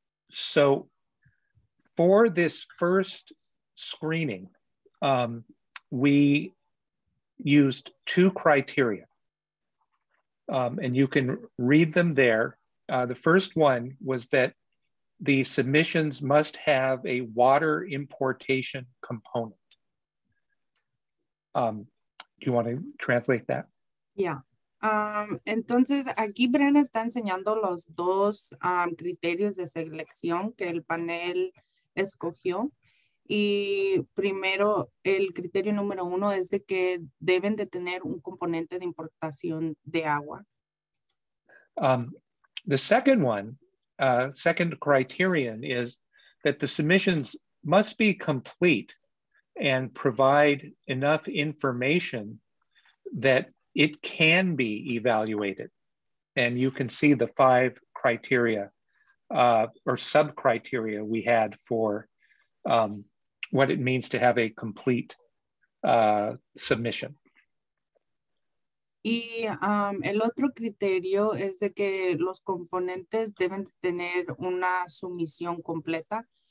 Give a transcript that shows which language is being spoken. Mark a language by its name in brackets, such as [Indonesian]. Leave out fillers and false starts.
[English] So for this first screening, we used two criteria, and you can read them there. The first one was that the submissions must have a water importation component. Do you want to translate that? Yeah. [Spanish] Entonces, aquí Bren está enseñando los dos criterios de selección que el panel escogió. Y primero, el criterio número 1 es de que deben de tener un componente de importación de agua. [English] The second one, second criterion is that the submissions must be complete and provide enough information that it can be evaluated. And you can see the 5 criteria or sub-criteria we had for what it means to have a complete submission. [Spanish] Y el otro criterio es de que los componentes deben tener una sumisión completa.